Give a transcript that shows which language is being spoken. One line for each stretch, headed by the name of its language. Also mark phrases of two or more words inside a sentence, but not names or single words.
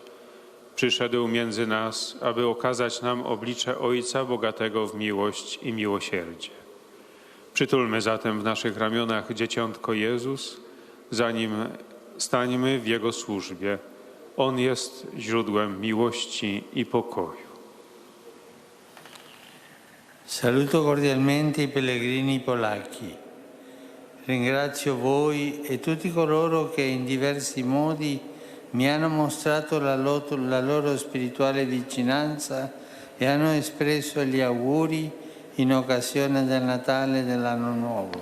Polish: Przyszedł między nas, aby okazać nam oblicze Ojca bogatego w miłość i miłosierdzie. Przytulmy zatem w naszych ramionach dzieciątko Jezus, zanim stańmy w Jego służbie. On jest źródłem miłości i pokoju.
Italian: Saluto cordialmente i pellegrini polacchi. Ringrazio voi e tutti coloro che in diversi modi mi hanno mostrato la loro spirituale vicinanza e hanno espresso gli auguri in occasione del Natale e dell'Anno Nuovo.